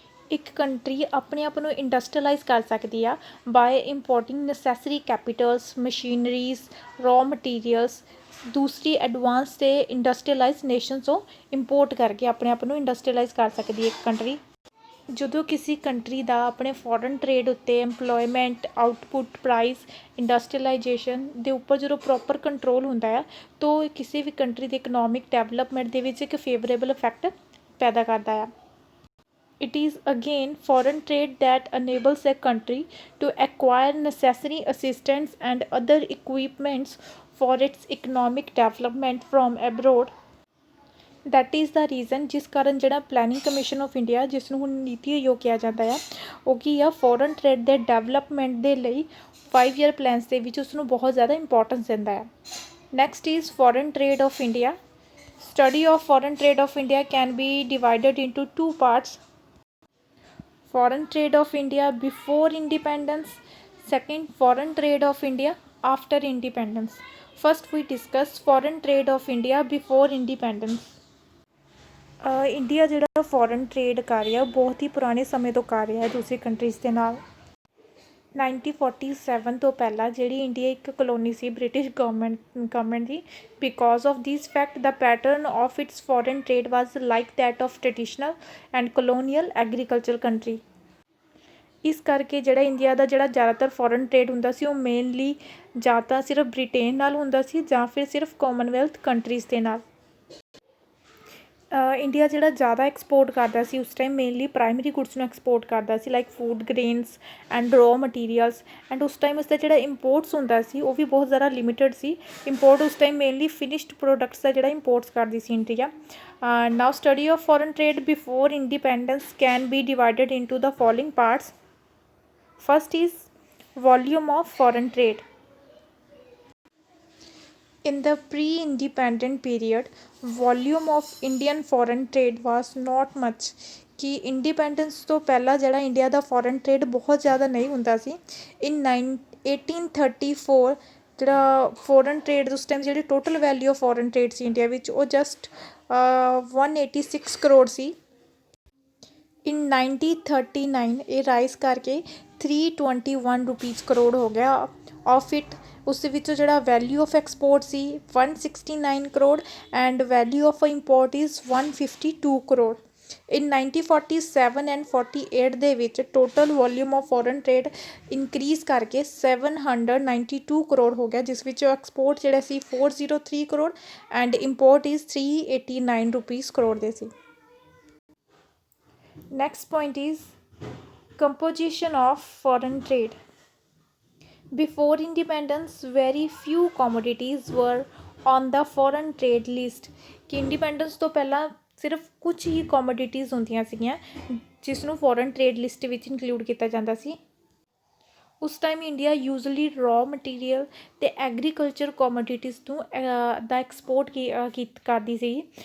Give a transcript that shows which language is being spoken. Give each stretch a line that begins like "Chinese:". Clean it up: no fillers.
Punjabi: ਇੱਕ ਕੰਟਰੀ ਆਪਣੇ ਆਪ ਨੂੰ ਇੰਡਸਟਰੀਅਲਾਈਜ਼ ਕਰ ਸਕਦੀ ਆ bye ਇੰਪੋਰਟਿੰਗ necessary capitals ਮਸ਼ੀਨਰੀਜ਼ raw materials ਦੂਸਰੀ ਐਡਵਾਂਸ ਅਤੇ ਇੰਡਸਟਰੀਅਲਾਈਜ਼ ਨੇਸ਼ਨ ਤੋਂ ਇੰਪੋਰਟ ਕਰਕੇ ਆਪਣੇ ਆਪ ਨੂੰ ਇੰਡਸਟਰੀਅਲਾਈਜ਼ ਕਰ ਸਕਦੀ ਹੈ ਇੱਕ ਕੰਟਰੀ। ਜਦੋਂ ਕਿਸੇ ਕੰਟਰੀ ਦਾ ਆਪਣੇ ਫੋਰਨ ਟਰੇਡ ਉੱਤੇ ਐਮਪਲੋਇਮੈਂਟ ਆਊਟਪੁੱਟ ਪ੍ਰਾਈਸ ਇੰਡਸਟਰੀਅਲਾਈਜੇਸ਼ਨ ਦੇ ਉੱਪਰ ਜਦੋਂ ਪ੍ਰੋਪਰ ਕੰਟਰੋਲ ਹੁੰਦਾ ਆ ਤਾਂ ਕਿਸੇ ਵੀ ਕੰਟਰੀ ਦੇ ਇਕਨੋਮਿਕ ਡਿਵੈਲਪਮੈਂਟ ਦੇ ਵਿੱਚ ਇੱਕ ਫੇਵਰੇਬਲ ਇਫੈਕਟ ਪੈਦਾ ਕਰਦਾ ਆ।
English: It is again foreign trade that enables a country to acquire necessary assistance and other equipments for its economic development from abroad. That is the reason
Punjabi: ਜਿਸ ਕਾਰਨ ਜਿਹੜਾ ਪਲੈਨਿੰਗ ਕਮਿਸ਼ਨ ਆਫ ਇੰਡੀਆ ਜਿਸ ਨੂੰ ਹੁਣ ਨੀਤੀ ਆਯੋਗ ਕਿਹਾ ਜਾਂਦਾ ਆ ਉਹ ਕੀ ਆ ਫੋਰਨ ਟਰੇਡ ਦੇ ਡਿਵੈਲਪਮੈਂਟ ਦੇ ਲਈ 5 year ਪਲਾਨਸ ਦੇ ਵਿੱਚ ਉਸਨੂੰ ਬਹੁਤ ਜ਼ਿਆਦਾ ਇੰਪੋਰਟੈਂਸ ਦਿੰਦਾ ਆ।
English: Next is foreign trade of India. Study of foreign trade of India can be divided into 2 parts. Foreign trade of India before independence, second foreign trade of India after independence. First we discuss foreign trade of India before independence.
Punjabi: India ਜਿਹੜਾ foreign trade ਕਰ ਰਿਹਾ ਬਹੁਤ ਹੀ ਪੁਰਾਣੇ ਸਮੇਂ ਤੋਂ ਕਰ ਰਿਹਾ ਹੈ ਦੂਸਰੀ ਕੰਟਰੀਜ਼ ਦੇ ਨਾਲ। 1947 ਤੋਂ ਪਹਿਲਾਂ ਜਿਹੜੀ ਇੰਡੀਆ ਇੱਕ colony ਸੀ British government ਦੀ
English: Because of this fact the pattern of its foreign trade was like that of traditional and colonial agriculture country.
Punjabi: ਇਸ ਕਰਕੇ ਜਿਹੜਾ ਇੰਡੀਆ ਦਾ ਜਿਹੜਾ ਜ਼ਿਆਦਾਤਰ ਫੋਰਨ ਟਰੇਡ ਹੁੰਦਾ ਸੀ ਉਹ ਮੇਨਲੀ ਜਾਂ ਤਾਂ ਸਿਰਫ ਬ੍ਰਿਟੇਨ ਨਾਲ ਹੁੰਦਾ ਸੀ ਜਾਂ ਫਿਰ ਸਿਰਫ ਕਾਮਨਵੈਲਥ ਕੰਟਰੀਜ਼ ਦੇ ਨਾਲ। ਇੰਡੀਆ ਜਿਹੜਾ ਜ਼ਿਆਦਾ ਐਕਸਪੋਰਟ ਕਰਦਾ ਸੀ ਉਸ ਟਾਈਮ ਮੇਨਲੀ ਪ੍ਰਾਇਮਰੀ ਗੁੱਡਸ ਨੂੰ ਐਕਸਪੋਰਟ ਕਰਦਾ ਸੀ like food grains and raw materials and ਉਸ ਟਾਈਮ ਉਸਦਾ ਜਿਹੜਾ ਇੰਪੋਰਟਸ ਹੁੰਦਾ ਸੀ ਉਹ ਵੀ ਬਹੁਤ ਜ਼ਿਆਦਾ ਲਿਮਿਟਡ ਸੀ। ਇੰਪੋਰਟ ਉਸ ਟਾਈਮ ਮੇਨਲੀ ਫਿਨਿਸ਼ਡ ਪ੍ਰੋਡਕਟਸ ਦਾ ਜਿਹੜਾ ਇੰਪੋਰਟਸ ਕਰਦੀ ਸੀ India.
English: Now study of foreign trade before independence can be divided into the following parts. First is volume of foreign trade. In the pre-independent period, volume of Indian foreign trade was not much.
Punjabi: ਕਿ independence ਤੋਂ ਪਹਿਲਾਂ ਜਿਹੜਾ India ਦਾ foreign trade ਬਹੁਤ ਜ਼ਿਆਦਾ ਨਹੀਂ ਹੁੰਦਾ ਸੀ। ਇਨ 1834 ਜਿਹੜਾ foreign trade ਉਸ ਟਾਈਮ ਜਿਹੜੀ total value of foreign trade ਸੀ India ਵਿੱਚ ਉਹ ਜਸਟ 186 ਕਰੋੜ ਸੀ। ਇਨ 1939 ਇਹ ਰਾਈਜ਼ ਕਰਕੇ 321 ਰੁਪੀਜ਼ ਕਰੋੜ ਹੋ ਗਿਆ ਆਫ ਇਟ। ਉਸ ਦੇ ਵਿੱਚੋਂ ਜਿਹੜਾ value of export ਸੀ 169 crore and value of import is 152 crore. In 1947 and 48 ਦੇ ਵਿੱਚ total volume of foreign trade increase ਕਰਕੇ 792 ਕਰੋੜ ਹੋ ਗਿਆ ਜਿਸ ਵਿੱਚੋਂ ਐਕਸਪੋਰਟ ਜਿਹੜਾ ਸੀ 403 crore and import is 389 rupees crore ਦੇ ਸੀ।
English: Next point is composition of foreign trade. Before independence, very few commodities were on the foreign trade list.
Punjabi: ਕਿ ਇੰਡੀਪੈਂਡੈਂਸ ਤੋਂ ਪਹਿਲਾਂ ਸਿਰਫ ਕੁਝ ਹੀ ਕੋਮੋਡਿਟੀਜ਼ ਹੁੰਦੀਆਂ ਸੀਗੀਆਂ ਜਿਸ ਨੂੰ ਫੋਰਨ ਟਰੇਡ ਲਿਸਟ ਵਿੱਚ ਇਨਕਲੂਡ ਕੀਤਾ ਜਾਂਦਾ ਸੀ। ਉਸ time India usually raw material ਅਤੇ ਐਗਰੀਕਲਚਰ ਕੋਮੋਡਿਟੀਜ਼ ਨੂੰ ਦਾ ਐਕਸਪੋਰਟ ਕਰਦੀ ਸੀ।